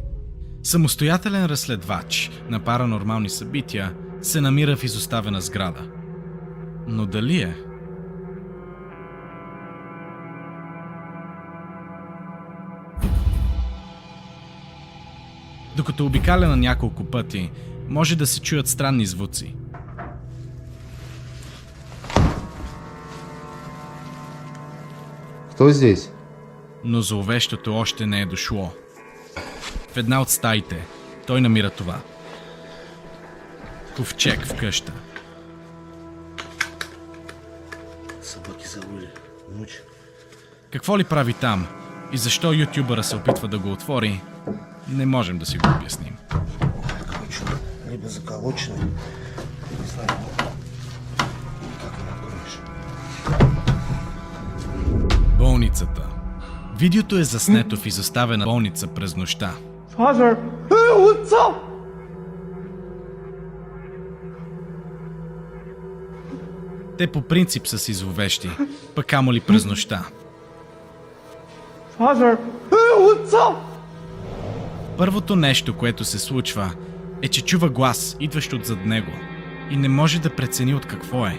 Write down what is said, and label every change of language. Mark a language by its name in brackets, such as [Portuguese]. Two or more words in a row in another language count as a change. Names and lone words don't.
[Bulgarian] Самостоятелен разследвач на паранормални събития се намира в изоставена сграда. Но дали е? Докато обикаля на няколко пъти, може да се чуят странни звуци. [Russian] Кто здесь? [Bulgarian] Но зловещото още не е дошло. В една от стаите той намира това. Ковчег в къща. [Russian] Собаки завыли. Ночь. [Bulgarian] Какво ли прави там и защо ютубъра се опитва да го отвори, не можем да си го обясним. [Russian] Короче, либо заколоченный, не знаю, как его откроешь. [Bulgarian] Болницата. Видеото е заснето в изоставена болница през нощта. [English] Father! What's up? [Bulgarian] Те по принцип са си зловещи, пък камо ли през нощта. [English] Father! What's up? [Bulgarian] Първото нещо, което се случва, е, че чува глас, идващ отзад него, и не може да прецени от какво е.